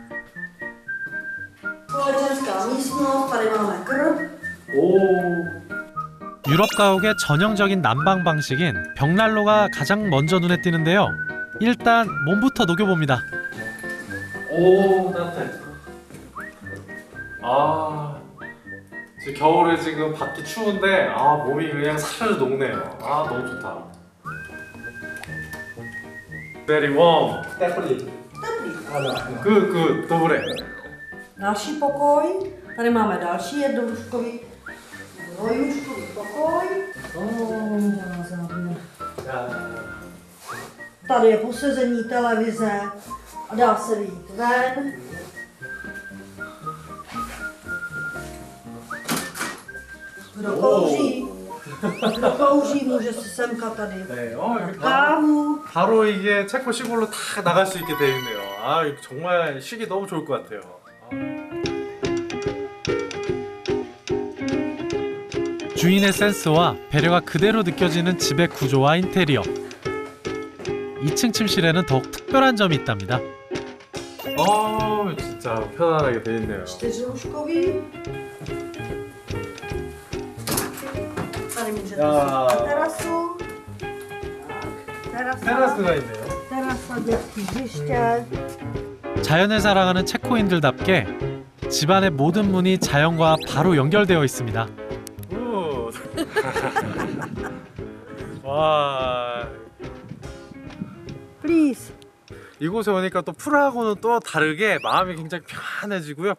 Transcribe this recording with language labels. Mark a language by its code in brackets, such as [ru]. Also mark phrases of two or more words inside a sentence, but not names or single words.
[ko] 유럽 가옥의 전형적인 난방 방식인 벽난로가 가장 먼저 눈에 띄는데요. 일단 몸부터 녹여봅니다. 오, 따뜻해. 아, 지금 겨울에 지금 밖이 추운데 몸이 그냥 사르르 녹네요. 너무 좋다. [en] Very warm. [cs] Teplý. Good, dobré. Další pokoj. Tady máme další jednolůžkový pokoj. Tady je posezení televize a dá se vyjít ven. Kdo kouří, může si semkat tady kávu. [ko] 바로 이게 체코 시골로 다 나갈 수 있게 돼 있네요. 이거 정말 쉬기 너무 좋을 것 같아요. 주인의 센스와 배려가 그대로 느껴지는 집의 구조와 인테리어. 2층 침실에는 더욱 특별한 점이 있답니다. 진짜 편안하게 돼 있네요. [cs] čtyřlůžkový. Tady můžete si na terasu. [ko] 테라스가 있네요. [cs] Terasa, dětský hřiště. [ko] 자연을 사랑하는 체코인들답게 집안의 모든 문이 자연과 바로 연결되어 있습니다. 와. Please. 이곳에 오니까 또 프라하고는 또 다르게 마음이 굉장히 편안해지고요.